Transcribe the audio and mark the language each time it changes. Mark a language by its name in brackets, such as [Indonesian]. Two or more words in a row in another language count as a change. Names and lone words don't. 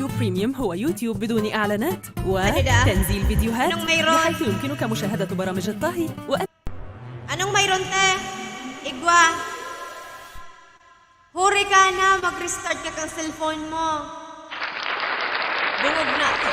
[Arabic] بريميوم هو يوتيوب بدون إعلانات [Bikol] Ano da? [Arabic] وتنزيل فيديوهات [Filipino] Anong mayroon? [Arabic] بحيث يمكنك مشاهدة برامج الطهي [Filipino] Anong mayroon, te? Igwa. [Bikol] Huri ka na, mag-restart ka kang cellphone mo. Bungog na.